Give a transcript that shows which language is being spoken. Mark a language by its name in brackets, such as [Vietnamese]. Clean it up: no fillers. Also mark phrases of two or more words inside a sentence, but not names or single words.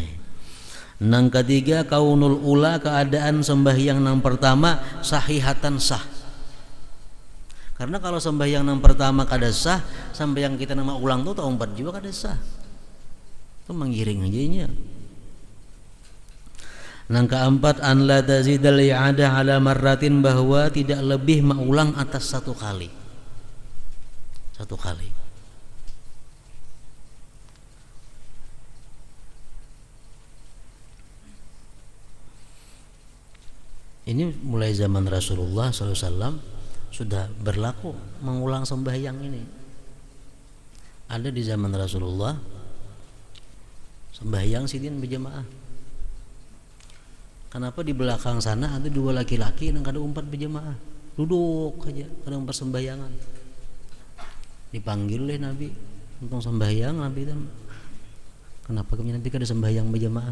[Banjar] Nang ketiga, [Arabic] كون الأولى, [Banjar] keadaan sembahyang nang pertama sahihatan sah. Karena kalau sembahyang nang pertama kada sah, sembahyang kita nang ulang tuh 4 juga kada sah. Itu menggiring aja. Nang keempat, [Arabic] أن لا تزيد الإعادة على مرة, [Indonesian] bahwa tidak lebih mengulang atas 1 kali. 1 kali. Ini mulai zaman Rasulullah SAW sudah berlaku mengulang sembahyang ini. [Banjar] Ada di zaman Rasulullah sembahyang sidin berjamaah. Kenapa di belakang sana ada 2 laki-laki yang kada 4 berjamaah, duduk aja kada persembahyangan. Dipanggil oleh Nabi untuk sembahyang, Nabi kan, kenapa kami Nabi kada sembahyang berjamaah?